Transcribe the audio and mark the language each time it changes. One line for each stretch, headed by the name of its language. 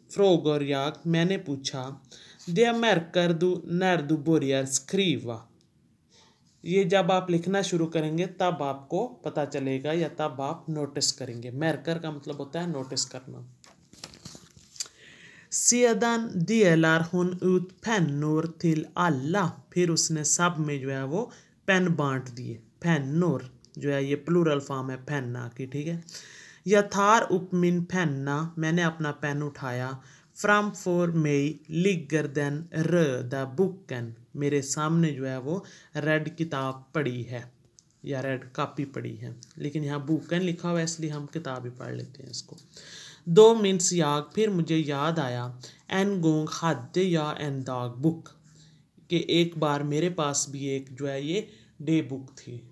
Swedish: Frågar jag,
Hindi: मैंने पूछा।
Swedish: Det märker du när du börjar skriva,
Hindi: ये जब आप लिखना शुरू करेंगे तब आपको पता चलेगा या तब आप नोटिस करेंगे। मर्कर का मतलब होता है नोटिस करना।
Swedish: Sedan delar hon ut pennor till alla,
Hindi: फिर उसने सब में जो है वो पेन बांट दिए। पेनोर जो है ये प्लूरल फॉर्म है पेन्ना की। ठीक है।
Swedish: Jag tar upp min penna,
Hindi: मैंने अपना पेन उठाया।
Swedish: Framför mig ligger den röda boken,
Hindi: मेरे सामने जो है वो रेड किताब पड़ी है या रेड कापी पड़ी है, लेकिन यहाँ बुकन लिखा हुआ है इसलिए हम किताब ही पढ़ लेते हैं इसको।
Swedish: 2 minns jag,
Hindi: फिर मुझे याद आया।
Swedish: En gång hade jag en dagbok,
Hindi: कि एक बार मेरे पास भी एक जो है ये डे बुक थी।